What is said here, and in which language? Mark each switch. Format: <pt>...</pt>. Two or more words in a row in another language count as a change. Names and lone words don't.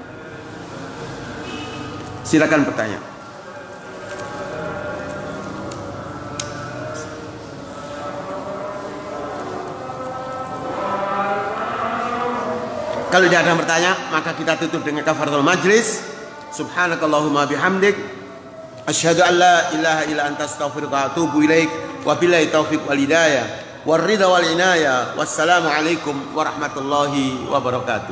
<id>Silakan bertanya. Kalau tidak ada yang bertanya, maka kita tutup dengan</id> <ar>كفارة المجلس. سبحانك اللهم وبحمدك أشهد أن لا إله إلا أنت أستغفرك وأتوب إليك. وبالله التوفيق والهداية والرضا والعناية. والسلام عليكم ورحمة الله وبركاته.</ar>